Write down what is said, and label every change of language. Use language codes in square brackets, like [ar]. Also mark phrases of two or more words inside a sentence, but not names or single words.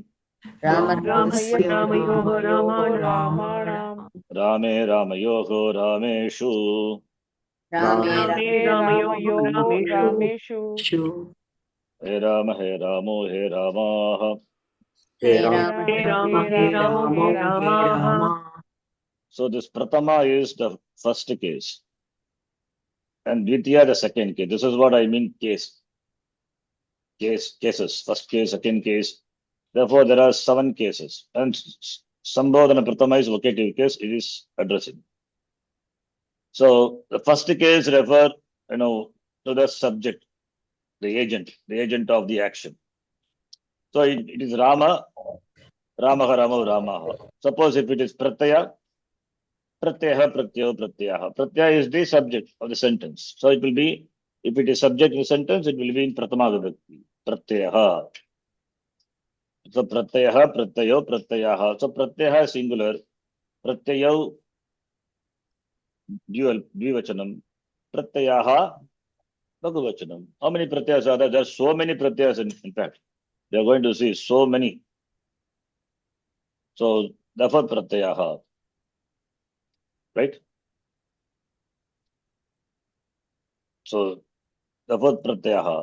[sa] रामाय रामयोः रामाणाम्. रामे रामयोः रामेषु. रामे रामयोः रामेषु. हे राम हे रामो हे राम. He He Rama राम हे रामो हे राम. [en] So this Pratama is the first case. And Dvitiya the second case. This is what I mean cases. First case, second case. Therefore, there are 7 cases. And [sa] सम्बोधन प्रथमा [en] is vocative case. It is addressing. So the first case refer, to the subject, the agent of the action. So it is [sa] राम, रामः, रामः. [en] Suppose if it is [sa] प्रत्यय, प्रत्ययः, प्रत्ययो, प्रत्ययः. [en] Pratyaya is the subject of the sentence. So it will be, if it is subject of the sentence, it will be in [sa] प्रथमा विभक्ति. Pratyaha. So प्रत्ययः, प्रत्ययो, प्रत्ययः. [en] So Pratyaha is singular. Pratyayo, dual, Dvivachanam. [sa] प्रत्ययः, भगवचनम्. [en] How many Pratyas are there? There are so many Pratyas in fact. They are going to see so many. So therefore Pratyaha. Right? So therefore Pratyaha.